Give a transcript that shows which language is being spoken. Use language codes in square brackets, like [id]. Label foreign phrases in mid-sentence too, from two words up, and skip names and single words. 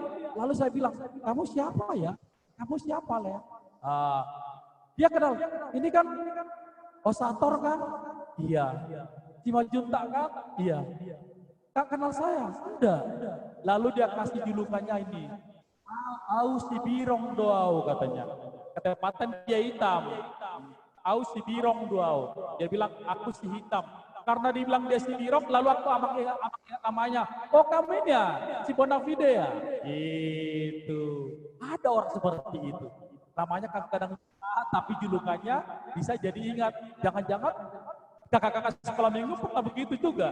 [id] Lalu saya bilang, "Kamu siapa ya? Kamu siapa, Le?" Dia kenal, "Ini kan Osator kan?" "Iya." "Simajuntak kan?" "Iya." "Kak kenal saya?" "Enggak." Lalu dia kasih julukannya ini, [bbc] "Au si birong doau," [id] katanya. Ketepatan dia hitam. [bbc] "Au si birong doau." [id] Dia bilang, "Aku si hitam." Karena dibilang dia si birong, lalu aku ingat namanya. "Oh, kamu ini ya, si Bonafide ya?" Itu. Ada orang seperti itu. Namanya kadang-kadang tapi julukannya bisa jadi ingat. Jangan-jangan kakak-kakak sekolah minggu pernah begitu juga.